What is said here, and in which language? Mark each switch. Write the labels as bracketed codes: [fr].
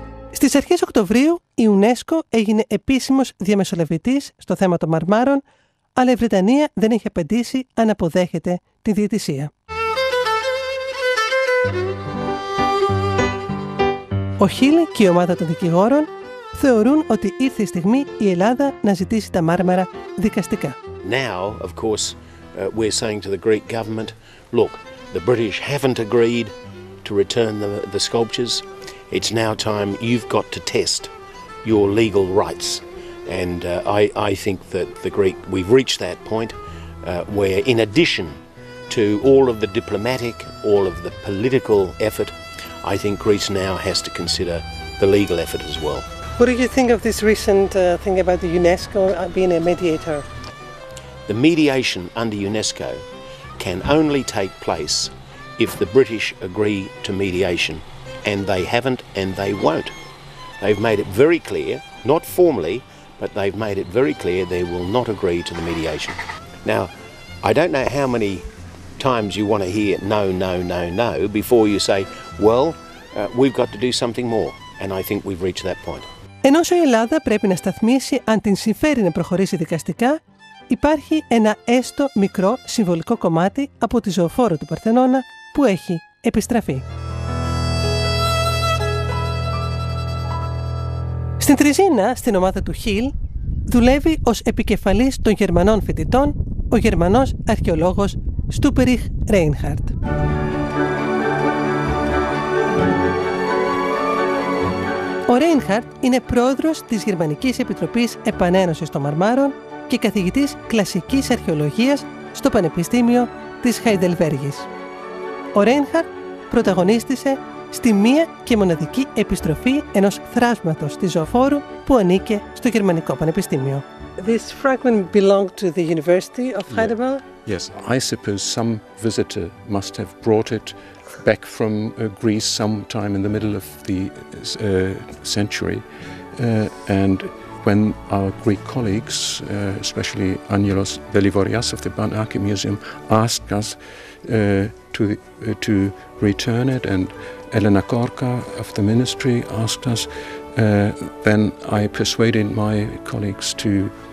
[el] Στις αρχές Οκτωβρίου η UNESCO έγινε επίσημος διαμεσολαβητής στο θέμα των Μαρμάρων, αλλά η Βρετανία δεν έχει απαντήσει αν αποδέχεται τη διαιτησία. Ο Χιλ και η ομάδα των δικηγόρων θεωρούν ότι ήρθε η στιγμή η Ελλάδα να ζητήσει τα Μάρμαρα δικαστικά. [en] Now, of course, we're saying to the Greek government, look, the British haven't agreed to return the sculptures. It's now time you've got to test your legal rights. And I think that we've reached that point where in addition to all of the diplomatic, all of the political effort, I think Greece now has to consider the legal effort as well. What do you think of this recent thing about the UNESCO being a mediator? The mediation under UNESCO can only take place if the British agree to mediation, and they haven't and they won't. They've made it very clear, not formally, but they've made it very clear they will not agree to the mediation. Now, I don't know how many times you want to hear no, no, no, no before you say, well, we've got to do something more, and I think we've reached that point. [el] Ενώ η Ελλάδα πρέπει να σταθμίσει αν την συμφέρει να προχωρήσει δικαστικά, υπάρχει ένα έστω μικρό συμβολικό κομμάτι από τη ζωοφόρο του Παρθενώνα που έχει επιστραφεί. Στην Τριζίνα, στην ομάδα του Χιλ, δουλεύει ως επικεφαλής των Γερμανών φοιτητών ο Γερμανός αρχαιολόγος Στούπεριχ Ρέινχαρτ. Ο Ρέινχαρτ είναι πρόεδρος της Γερμανικής Επιτροπής Επανένωσης των Μαρμάρων και καθηγητής κλασικής αρχαιολογίας στο Πανεπιστήμιο της Χαϊντελβέργης. Ο Ρέινχαρτ πρωταγωνίστησε στη μία και μοναδική επιστροφή ενός θράσματος της ζωοφόρου που ανήκε στο Γερμανικό Πανεπιστήμιο. [en] This fragment belonged to the University of Heidelberg? Yes, I suppose some visitor must have brought it back from Greece sometime in the middle of the century. And when our Greek colleagues, especially Angelos Velivorias of the Banaki Museum, asked us to return it, and Elena Korka of the ministry asked us, then I persuaded my colleagues to